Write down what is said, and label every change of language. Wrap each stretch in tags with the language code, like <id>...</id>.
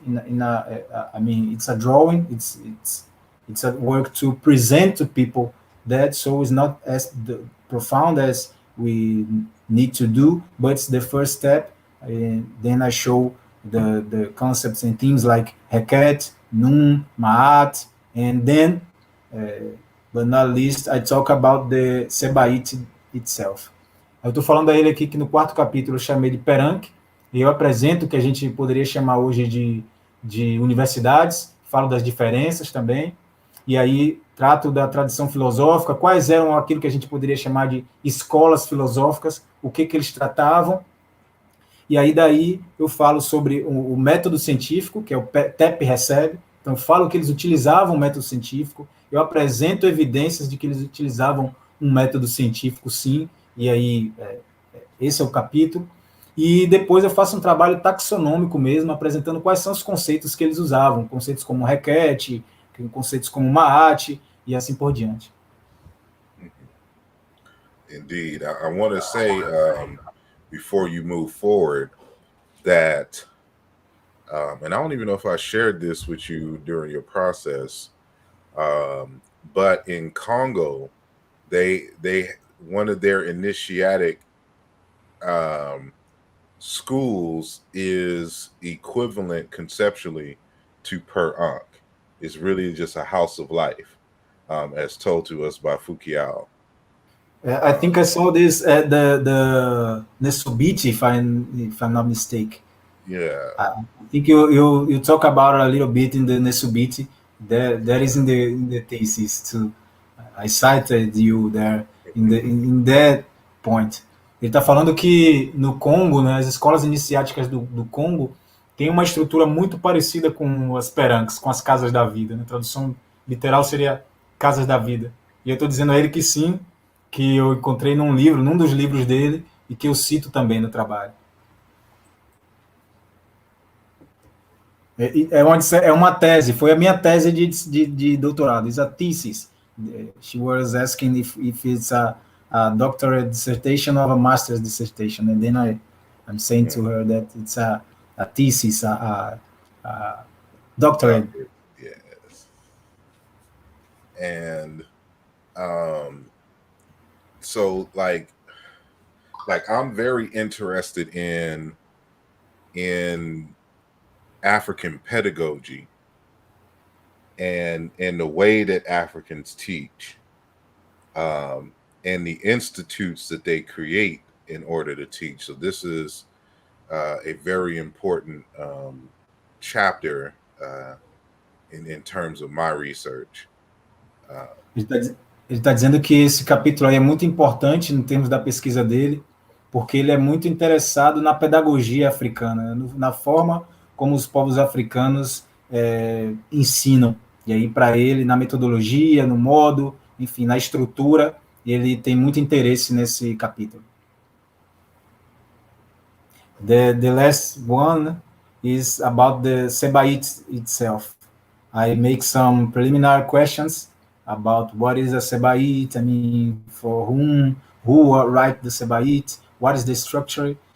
<en>I mean, it's a drawing. It's a work to present to people that, so it's not as profound as we need to do, but it's the first step. And then I show the concepts and things like Heket, Nun, Ma'at, and then, but not least, I talk about the Sebaite itself.</en> <pt>Eu estou falando a ele aqui que no quarto capítulo eu chamei de Perank, e eu apresento o que a gente poderia chamar hoje de universidades, falo das diferenças também, e aí trato da tradição filosófica, quais eram aquilo que a gente poderia chamar de escolas filosóficas, o que eles tratavam, e aí daí eu falo sobre o método científico, que é o TEP-Recebe, então eu falo que eles utilizavam o método científico, eu apresento evidências de que eles utilizavam um método científico, sim, e aí esse é o capítulo, e depois eu faço um trabalho taxonômico mesmo, apresentando quais são os conceitos que eles usavam, conceitos como requete, conceitos como maat, e assim por diante.</pt> <en>Indeed. I want to say, before you move forward, that, and I don't even know if I shared this with you during your process, but in Congo, they one of their initiatic schools is equivalent conceptually to Per Ankh. It's really just a house of life, as told to us by Foucault. I think I saw this at the Nesubiti, if I'm not mistaken. Yeah, I think you talk about it a little bit in the Nesubiti. That is in the thesis too. I cited you there in that point.</en> <pt>Ele está falando que no Congo, né, as escolas iniciáticas do Congo têm uma estrutura muito parecida com as peranques, com as casas da vida. Né? A tradução literal seria casas da vida. E eu estou dizendo a ele que sim, que eu encontrei num dos livros dele, e que eu cito também no trabalho. É uma tese, foi a minha tese de doutorado.</pt> <en>It's a thesis. She was asking if it's a doctorate dissertation or a master's dissertation, and then I'm saying to her that it's a thesis, a doctorate. Yes. And so like I'm very interested in African pedagogy and the way that Africans teach, and the institutes that they create in order to teach. So this is a very important chapter in terms of my research.</en> <pt>Ele está dizendo que esse capítulo aí é muito importante em termos da pesquisa dele, porque ele é muito interessado na pedagogia africana, na forma como os povos africanos ensinam. E aí, para ele, na metodologia, no modo, enfim, na estrutura, ele tem muito interesse nesse capítulo.</pt> <en>The last one is about the Sebaite itself. I make some preliminary questions about what is a Sebaite, I mean, for who write the Sebaite, what is the structure.</en>